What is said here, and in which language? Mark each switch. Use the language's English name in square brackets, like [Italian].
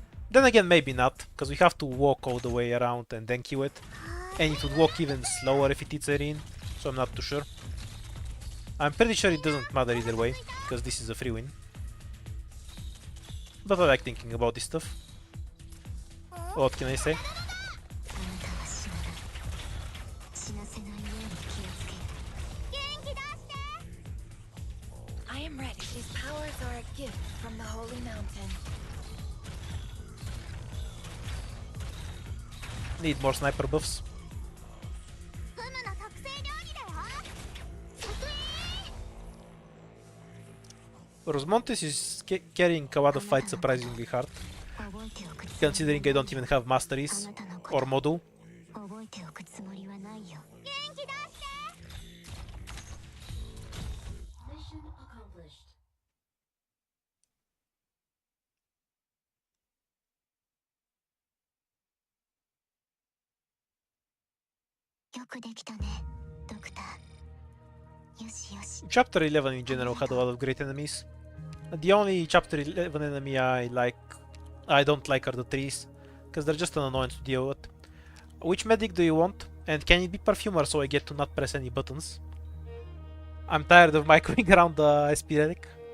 [English] Then again, maybe not, because we have to walk all the way around and then kill it. And it would walk even slower if it eats Erin, so I'm not too sure. I'm pretty sure it doesn't matter either way, because this is a free win. But I like thinking about this stuff. What can I say? [Japanese] あなたは死なない。死なせないように気をつける。元気出して。 [English] I am ready. These powers are a gift from the holy mountain. Need more sniper buffs. [Japanese] ふむな特製料理だよ。 [English] Rosmontes is carrying a lot of fights surprisingly hard, [Japanese] 覚えておく。 [English] considering I don't even have masteries or model. [Japanese] 覚えておくつもりはないよ。元気出して。 [English] Mission accomplished. [Japanese] よくできたね、ドクター。よしよし。 [English] Chapter 11 in general had a lot of great enemies. The only Chapter 11 enemy I don't like are the trees, because they're just an annoyance to deal with. Which medic do you want? And can it be perfumer so I get to not press any buttons? I'm tired of microing around the SP relic.